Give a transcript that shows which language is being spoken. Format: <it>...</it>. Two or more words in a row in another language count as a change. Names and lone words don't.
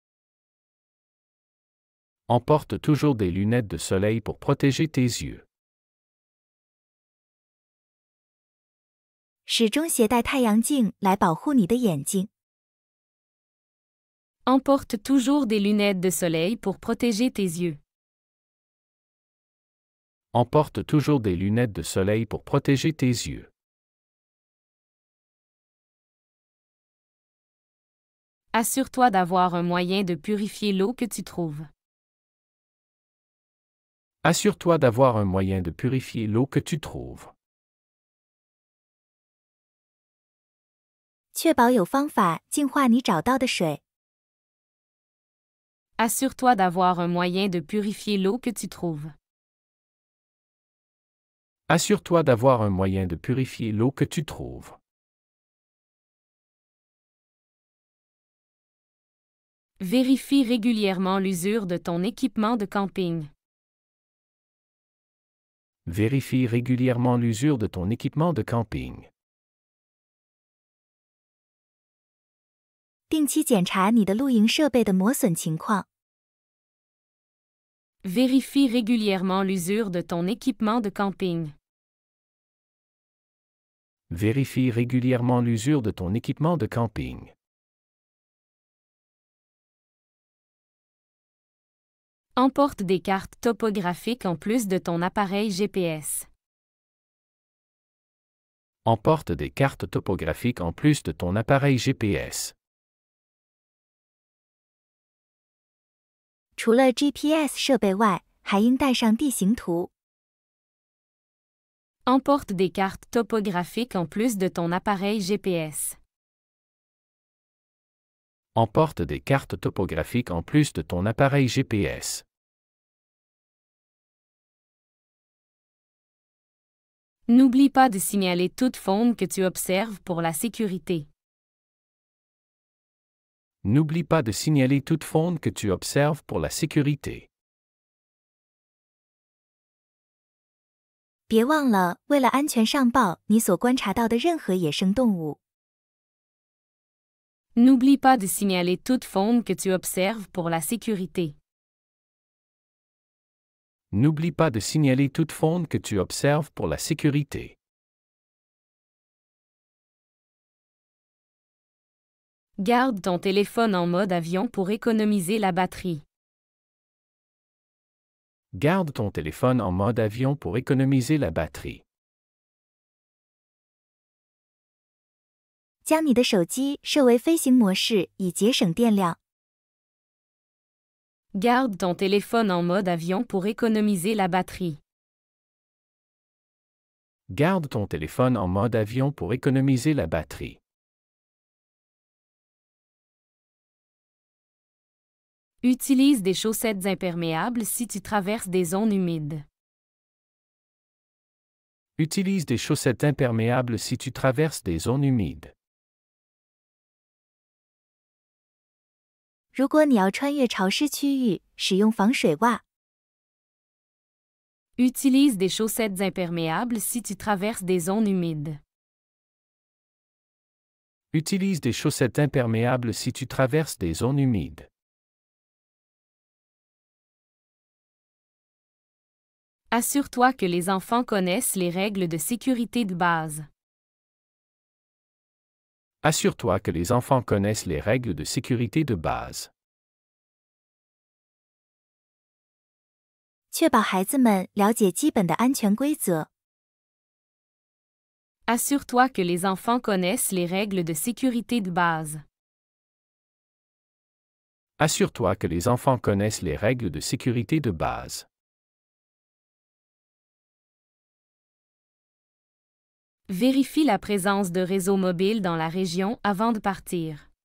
<fr>Emporte toujours des lunettes de soleil pour protéger tes yeux.</fr> <zh>始终携带太阳镜来保护你的眼睛。</zh> <fr>Emporte toujours des lunettes de soleil pour protéger tes yeux. Emporte toujours des lunettes de soleil pour protéger tes yeux. Assure-toi d'avoir un moyen de purifier l'eau que tu trouves. Assure-toi d'avoir un moyen de purifier l'eau que tu trouves.</fr> <zh>确保有方法净化你找到的水。</zh> <fr>Assure-toi d'avoir un moyen de purifier l'eau que tu trouves. Assure-toi d'avoir un moyen de purifier l'eau que tu trouves. Vérifie régulièrement l'usure de ton équipement de camping. Vérifie régulièrement l'usure de ton équipement de camping.</fr> <zh>定期检查你的露营设备的磨损情况。</zh> <fr>Vérifie régulièrement l'usure de ton équipement de camping. Vérifie régulièrement l'usure de ton équipement de camping. Emporte des cartes topographiques en plus de ton appareil GPS. Emporte des cartes topographiques en plus de ton appareil GPS.</fr> <zh>除了 GPS 设备外，还应带上地形图。</zh> <fr>Emporte des cartes topographiques en plus de ton appareil GPS. Emporte des cartes topographiques en plus de ton appareil GPS. N'oublie pas de signaler toute faune que tu observes pour la sécurité. N'oublie pas de signaler toute faune que tu observes pour la sécurité.</fr> <zh>别忘了，为了安全上报你所观察到的任何野生动物。</zh> <fr>N'oublie pas de signaler toute faune que tu observes pour la sécurité. N'oublie pas de signaler toute faune que tu observes pour la sécurité. Garde ton téléphone en mode avion pour économiser la batterie. Garde ton téléphone en mode avion pour économiser la batterie.</fr> <zh>将你的手机设为飞行模式，以节省电量。</zh> <fr>Garde ton téléphone en mode avion pour économiser la batterie. Garde ton téléphone en mode avion pour économiser la batterie. Utilise des chaussettes imperméables si tu traverses des zones humides. Utilise des chaussettes imperméables si tu traverses des zones humides.</fr> <zh>如果你要穿越潮湿区域，使用防水袜。</zh> <fr>Utilise des chaussettes imperméables si tu traverses des zones humides. Utilise des chaussettes imperméables si tu traverses des zones humides. Assure-toi que les enfants connaissent les règles de sécurité de base. Assure-toi que les enfants connaissent les règles de sécurité de base.</fr> <zh>确保孩子们了解基本的安全规则。</zh> <fr>Assure-toi que les enfants connaissent les règles de sécurité de base. Assure-toi que les enfants connaissent les règles de sécurité de base. Vérifie la présence de réseaux mobiles dans la région avant de partir.</fr>